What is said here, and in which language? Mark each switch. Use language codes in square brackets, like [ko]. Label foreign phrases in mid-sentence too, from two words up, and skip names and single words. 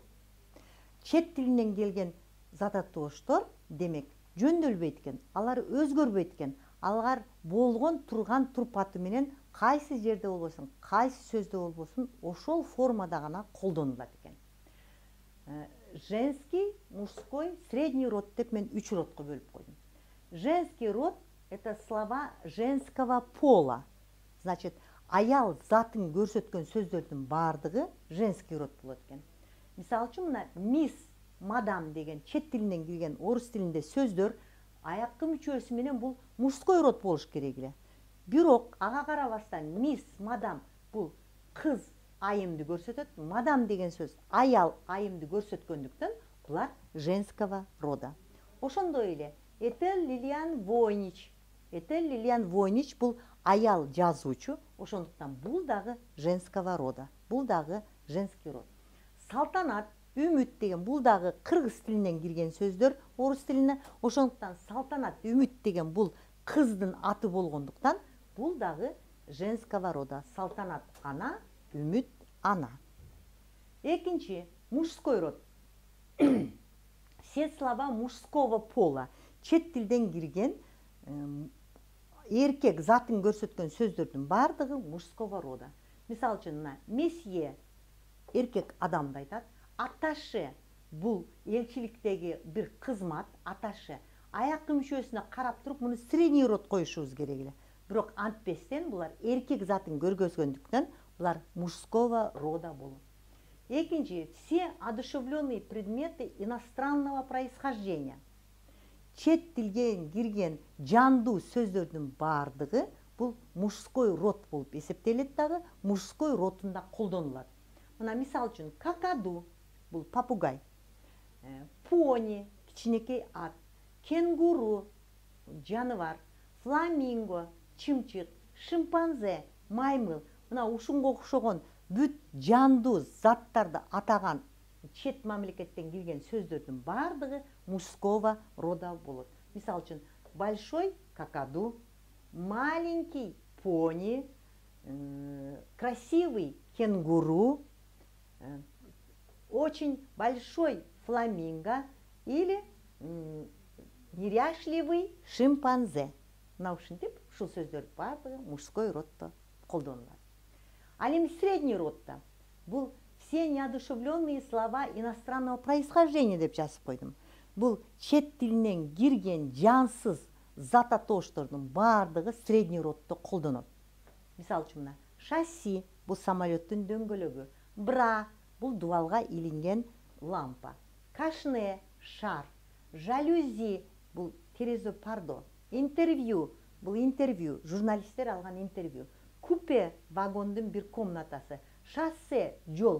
[ky] Чет тилинен келген зататооштор демек жөндөлбөйт экен, алар өзгөрбөйт экен. Алар болгон турган турпаты менен кайсы жерде болбосун, кайсы сөздө болбосун, ошол формада гана колдонулат экен. [ru] Женский, мужской, средний род [ky] деп мен 3 родко бөлүп койдум. [ru] Женский род — это слова женского пола. Значит, [ky] аял затын көрсөткөн сөздөрдүн бардыгы [ru] женский род [ky] болот экен. Мисалы үчүн мына мисс, мадам деген чет тилинен келген орус тилинде сөздөр аяккы мүчөсү менен бул [ru] мужской род [ky] болуш керек эле. Бирок ага карабастан мисс, мадам бул кыз айымды көрсөтөт, мадам деген сөз аял айымды көрсөткөндүктөн булар [ru] женского рода. [ky] Ошондой эле Этель Лилиан Войнич. Этель Лилиан Войнич бул аял жазуучу, ошондуктан бул дагы [ru] женского рода. [ky] Бул дагы [ru] женский род. [ky] Салтанат, Үмүт деген бул дагы кыргыз тилинен кирген сөздөр орус тилине. Ошондуктан Салтанат, Үмүт деген бул кыздын аты болгондуктан бул дагы [ru] женского рода. [ky] Салтанат ана, Үмүт ана. Экинчи [ru] мужской род. Все слова мужского пола. [ky] Чет тилден кирген эркек затын көрсөткөн сөздөрдүн бардыгы [ru] мужского рода. [ky] Мисалы үчүн мына месье эркек адамды айтат. Аташе бул элчиликтеги бир кызмат, аташе. Аяккы мүчөсүнө карап туруп муну [ru] средний род [ky] коюшубуз керек эле. Бирок антпестен булар эркек затын көргөзгөндүктөн булар [ru] мужского рода [ky] болот. Экинчи, [ru] все одушевленные предметы иностранного происхождения. [ky] Чет тилген кирген жандуу сөздөрдүн бардыгы бул [ru] мужской род [ky] болуп эсептелет дагы, [ru] мужской родунда [ky] колдонулат. Мына мисалы үчүн какаду бул попугай, пони кичинекей ат, кенгуру жаныбар, фламинго чымчык, шимпанзе маймыл. Мына ушунга окшогон бүт жандуу заттарды атаган чет мамлекеттен келген сөздөрдүн бардыгы [ru] мужского рода [ky] болот. Мисалы үчүн [ru] большой какаду, маленький пони, красивый кенгуру, очень большой фламинго или неряшливый шимпанзе. [ky] Мына ушинтип ушул сөздөр бардыгы [ru] мужской роддо [ky] колдонулат. Ал эми [ru] средний роддо [ky] бул [ru] все неодушевленные слова иностранного происхождения [ky] деп жазып койдум. Бул чет тилинен кирген жансыз зататооштордун бардыгы [ru] средний роддо [ky] колдонот. Мисалы үчүн мына шасси бул самолеттин дөңгөлөгү, бра бул дубалга илинген лампа, кашне шар, жалюзи бул терезе пардо, интервью бул интервью, журналисттер алган интервью, купе вагондун бир комнатасы, шоссе жол.